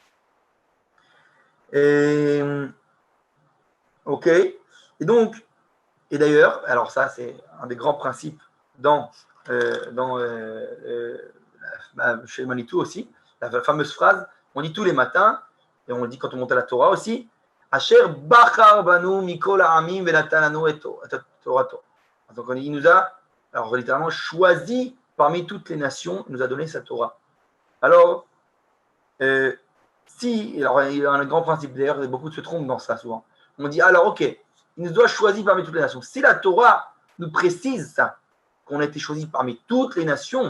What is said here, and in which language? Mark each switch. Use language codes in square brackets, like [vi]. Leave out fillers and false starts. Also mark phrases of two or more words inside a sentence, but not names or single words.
[fr] Ok. Et d'ailleurs, alors ça, c'est un des grands principes chez Manitou aussi, la fameuse phrase, on dit tous les matins, et on le dit quand on monte à la Torah aussi, [he] אשר בחר בנו מכל העמים ונתן לנו את תורתו. [fr] Donc il nous a, alors littéralement, choisi parmi toutes les nations, il nous a donné sa Torah. Alors, alors il y a un grand principe, d'ailleurs, beaucoup se trompent dans ça souvent. On dit, alors ok, il nous doit choisir parmi toutes les nations. Si la Torah nous précise ça, qu'on a été choisi parmi toutes les nations.